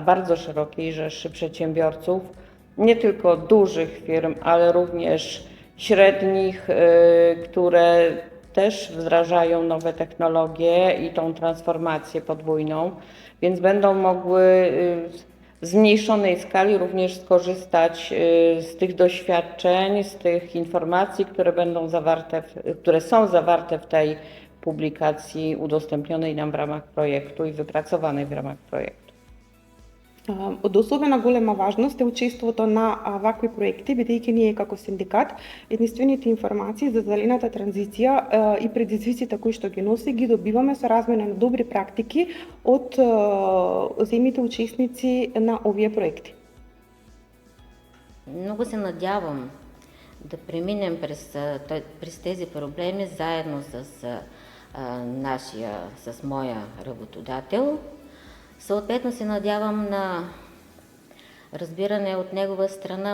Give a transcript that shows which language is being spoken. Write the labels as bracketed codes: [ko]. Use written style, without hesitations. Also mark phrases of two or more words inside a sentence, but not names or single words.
[pl] bardzo szerokiej rzeszy przedsiębiorców, nie tylko dużych firm, ale również średnich, które też wdrażają nowe technologie i tą transformację podwójną, więc będą mogły w zmniejszonej skali również skorzystać z tych doświadczeń, z tych informacji, które są zawarte w tej publikacji udostępnionej nam w ramach projektu i wypracowanej w ramach projektu. [mk] Од особена голема важност е учеството на вакви проекти, бидејќи ние како синдикат единствените информации за зелената транзиција и предизвиците кои што ги носи ги добиваме со размена на добри практики од земјите учесници на овие проекти. [bg] Много се надявам да преминем през тези проблеми заедно с моя работодател. Съответно се надявам на разбиране от негова страна.